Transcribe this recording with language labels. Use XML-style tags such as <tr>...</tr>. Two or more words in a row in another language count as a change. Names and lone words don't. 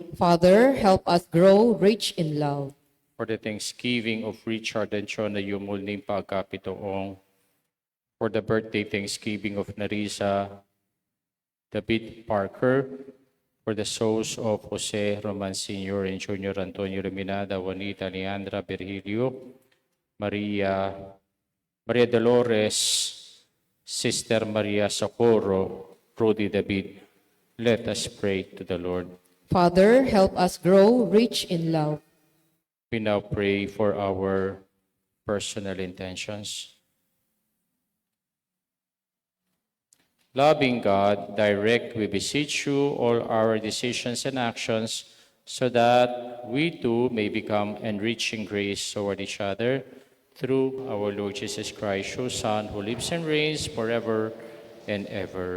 <en>Father, help us grow rich in love. For the thanksgiving of Richard and Chona Yumulning Pagkapitoong, for the birthday thanksgiving of Narisa David Parker, for the souls of Jose Roman Sr. and Junior Antonio Reminada, Juanita Leandra Virgilio, Maria Dolores, Sister Maria Socorro, Rudy David. Let us pray to the Lord. Father, help us grow rich in love. We now pray for our personal intentions. Loving God, direct, we beseech you, all our decisions and actions, so that we too may become enriching grace toward each other, through our Lord Jesus Christ, your Son, who lives and reigns forever and ever.</en>